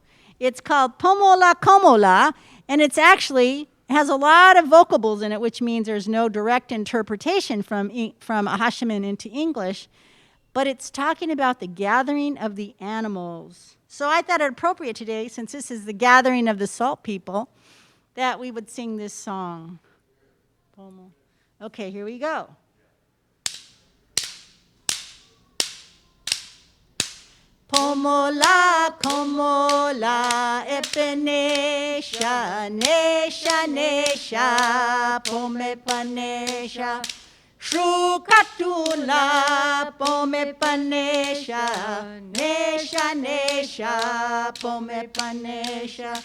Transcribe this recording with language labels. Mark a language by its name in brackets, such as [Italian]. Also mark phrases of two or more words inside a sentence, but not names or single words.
[English] It's called Pomola Komola, and it's actually has a lot of vocables in it, which means there's no direct interpretation from Acjachemen into English, but it's talking about the gathering of the animals. So I thought it appropriate today, since this is the gathering of the salt people, that we would sing this song. Okay, here we go. [Luiseno] Pomola, komola, epenesha, nesha, nesha, pomepanesha, shukatula, pomepanesha, nesha, nesha, pomepanesha.